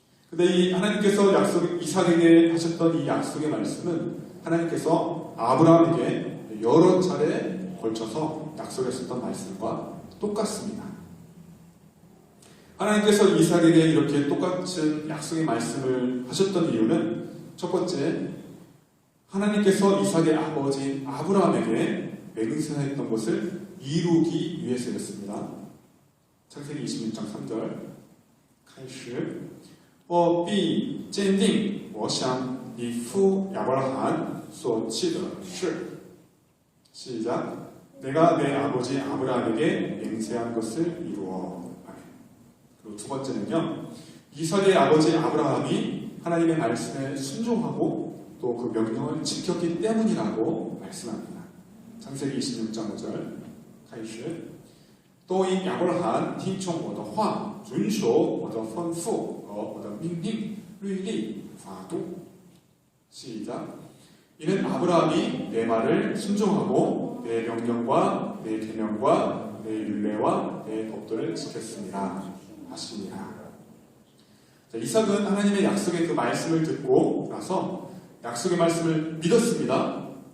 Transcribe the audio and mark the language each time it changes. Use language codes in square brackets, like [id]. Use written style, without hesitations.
[ko] 근데 이 하나님께서 이삭에게 하셨던 이 약속의 말씀은 하나님께서 아브라함에게 여러 차례 걸쳐서 약속하셨던 말씀과 똑같습니다. 하나님께서 이삭에게 이렇게 똑같은 약속의 말씀을 하셨던 이유는 첫 번째, 하나님께서 이삭의 아버지인 아브라함에게 맹세했던 것을 이루기 위해서였습니다. 창세기 26장 3절 [zh] 开始我必坚定我向你父亚伯拉罕所起的誓 [ko] 시작. 내가 내 아버지 아브라함에게 맹세한 것을 이루어. 그리고 두 번째는요, 이삭의 아버지 아브라함이 하나님의 말씀에 순종하고 또 그 명령을 지켰기 때문이라고 말씀합니다. 창세기 26장 5절 [zh] 开始都因亚伯拉罕听从我的话，遵守我的吩咐和我的命令、律例、法度。 [ko] 시작. 이는 아브라함이 내 말을 순종하고 내 명령과 내 계명과 내 율례와 내 법도를 지켰습니다 하십니다. 자, 이삭은 하나님의 약속의 그 말씀을 듣고 나서 약속의 말씀을 믿었습니다.